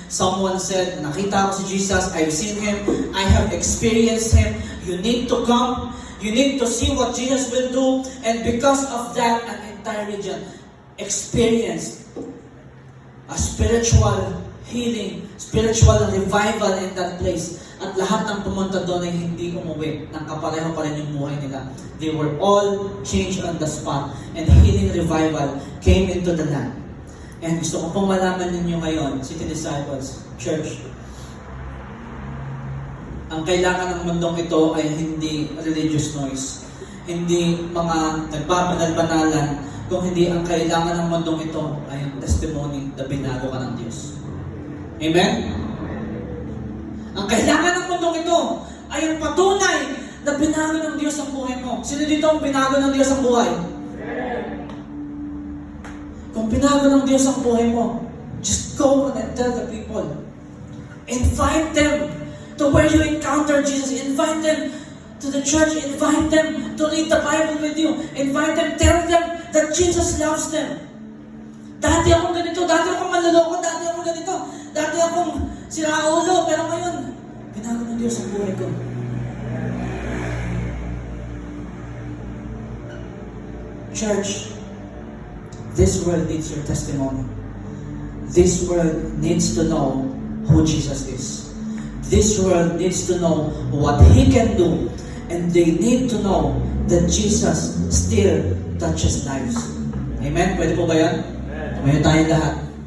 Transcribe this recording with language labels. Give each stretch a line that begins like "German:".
English: Someone said,
Filipino: nakita ko si Jesus,
English: I've seen Him, I have experienced Him, you need to come, you need to see what Jesus will do, and because of that, an entire region experienced a spiritual healing, spiritual revival in that place.
Filipino: At lahat ng pumunta doon ay hindi umuwi. Nang kapareho pa rin yung buhay nila.
English: They were all changed on the spot. And healing revival came into the land.
Filipino: And gusto ko pong malaman ninyo ngayon, City Disciples, Church, ang kailangan ng mundong ito ay hindi
English: religious noise.
Filipino: Hindi mga nagbabanal-banalan. Kung hindi ang kailangan ng mundong ito ay ang testimony na binago ka ng Diyos. Amen? Ang kailangan ng mundong ito ay ang patunay na binago ng Diyos ang buhay mo. Sino dito ang binago ng Diyos ang buhay? Kung binago ng Diyos ang buhay mo,
English: just go and tell the people. Invite them to where you encounter Jesus. Invite them to the church. Invite them to read the Bible with you. Invite them, tell them that Jesus loves them.
Filipino: Dati akong ganito, dati akong manloloko, dati akong ganito, dati akong siraulo, pero ngayon, binago ng Diyos ang buhay ko.
English: Church, this world needs your testimony. This world needs to know who Jesus is. This world needs to know what He can do. And they need to know that Jesus still touches lives. Amen?
Filipino: Pwede po ba yan? Tumayo tayo lahat.